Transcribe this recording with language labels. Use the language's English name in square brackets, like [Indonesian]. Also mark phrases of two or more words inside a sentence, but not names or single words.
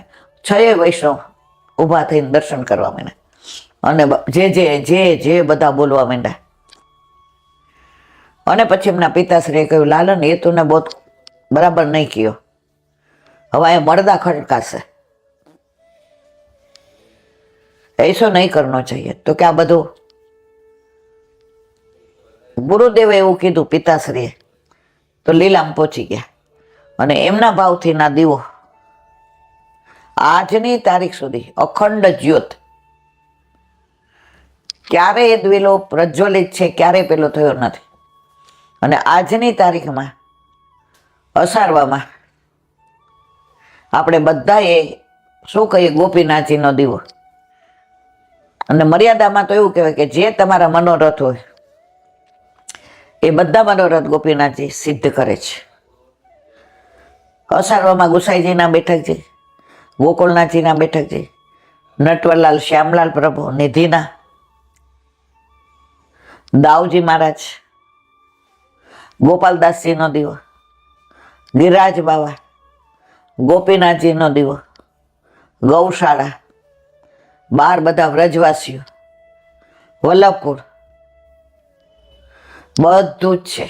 [Gujarati] 6 વૈષ્ણવ ઊભા થઈને દર્શન કરવા માંડ્યા અને જે જે જે જે બધા બોલવા માંડ્યા। અને પછી એમના પિતાશ્રીએ કહ્યું, લાલન એ તું બહુ બરાબર નહીં કયો, હવે એ મળદા ખડકાશે, [Hindi] ऐसो नहीं करना चाहिए। [Gujarati] તો ક્યા બધું ગુરુદેવે એવું કીધું પિતાશ્રીએ તો લીલામ પહોંચી ગયા અને એમના ભાવથી ના દીવો આજની તારીખ સુધી અખંડ જ્યોત ક્યારે એ દિલો પ્રજ્વલિત છે, ક્યારે પેલો થયો નથી। અને આજની તારીખમાં અસારવામાં આપણે બધાએ શું કહીએ ગોપીનાથજીનો દીવો। અને મર્યાદામાં તો એવું કહેવાય કે જે તમારા મનોરથ હોય એ બધા મનોરથ ગોપીનાથજી સિદ્ધ કરે છે। અસારવામાં ગુસાઈજીના બેઠકજી, ગોકુળનાથજીના બેઠકજી, નટવરલાલ શ્યામલાલ પ્રભુ નિધિના, દાઉજી મહારાજ, ગોપાલદાસજીનો દીવો, ગિરિરાજ બાવા, ગોપીનાથજીનો દીવો, ગૌશાળા, 12 બધા વ્રજવાસીઓ, વલ્લભપુર બધું જ છે।